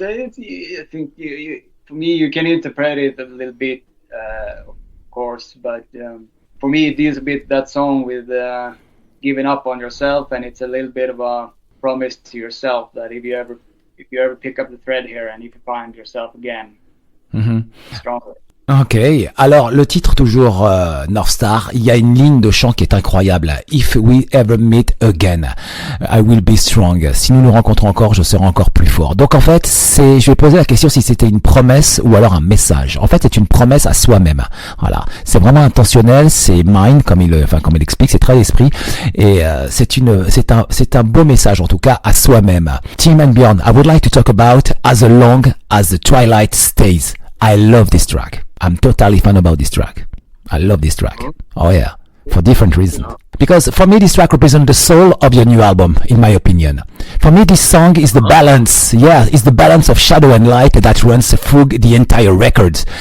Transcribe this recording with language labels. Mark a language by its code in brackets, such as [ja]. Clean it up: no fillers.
[en] I think for me, you can interpret it a little bit, of course, but for me, it deals a bit that song with giving up on yourself, and it's a little bit of a promise to yourself that if you ever pick up the thread here and if you find yourself again, stronger. [fr] Ok, alors le titre toujours North Star, il y a une ligne de chant qui est incroyable. [en] If we ever meet again, I will be strong. [fr] Si nous nous rencontrons encore, je serai encore plus fort. Donc en fait, je vais poser la question si c'était une promesse ou alors un message. En fait, c'est une promesse à soi-même. Voilà, c'est vraiment intentionnel, c'est mind comme il explique, c'est très l'esprit et c'est un beau message en tout cas à soi-même. [en] Tim and Björn, I would like to talk about As Long as the Twilight Stays. I love this track. I'm totally fan about this track. I love this track. Oh yeah, for different reasons. Because for me, this track represents the soul of your new album, in my opinion. For me, this song is the balance. Yeah, it's the balance of shadow and light that runs through the entire record.